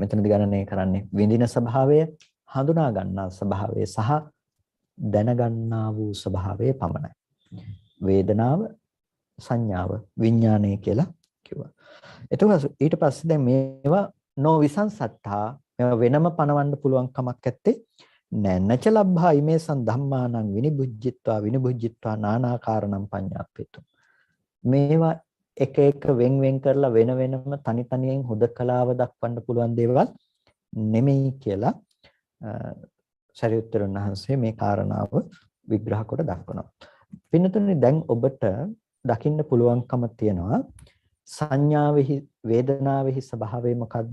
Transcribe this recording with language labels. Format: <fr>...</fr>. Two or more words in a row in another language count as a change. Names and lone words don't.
<si>මෙතනදී ගණනය කරන්නේ විඳින ස්වභාවය, හඳුනා ගන්නා ස්වභාවය සහ දැනගන්නා වූ ස්වභාවය පමණයි. වේදනාව, සංඥාව, විඥානය කියලා කිව්වා. එතකොට ඊට පස්සේ දැන් මේවා නොවිසංසත්තා මේවා වෙනම පනවන්න පුළුවන් කමක් නැත්තේ.</si> <pi>නච ලබ්භා ඉමේසං ධම්මානං විනිබුජ්ජිත්වා නානාකාරණං පඤ්ඤාප්පේතු.</pi> <si>මේවා එක එක වෙන් කරලා වෙන වෙනම තනි තනියෙන් හුදකලාව දක්වන්න පුළුවන් දේවල් නෙමෙයි කියලා සරියුත්තර වහන්සේ මේ කාරණාව විග්‍රහ කොට දක්වනවා. පින්නතුනි දැන් ඔබට දකින්න පුළුවන්කම තියෙනවා සංඥාවෙහි වේදනාවෙහි ස්වභාවය මොකද්ද?</si>